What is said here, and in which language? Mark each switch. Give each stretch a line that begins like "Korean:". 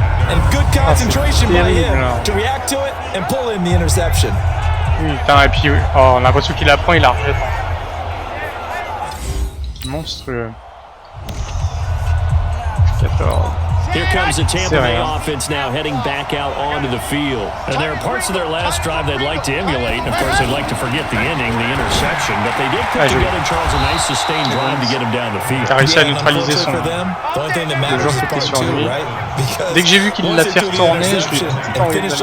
English: And good concentration by him to react to it and pull in the interception.
French: Putain, et puis oh, on a l'impression qu'il la prend, il la rejette. Monstrueux. 14.
English: Here comes the Tampa Bay offense now heading back out onto the field. And there are parts of their last drive they'd like to emulate. And of course, they'd like to forget the ending, the interception. But they did put together, Charles, a nice sustained drive to get him down the field.
French: Il a réussi à neutraliser son... le joueur qui était sur lui. Dès que j'ai vu qu'il l'a fait retourner, je lui ai tout enlevé.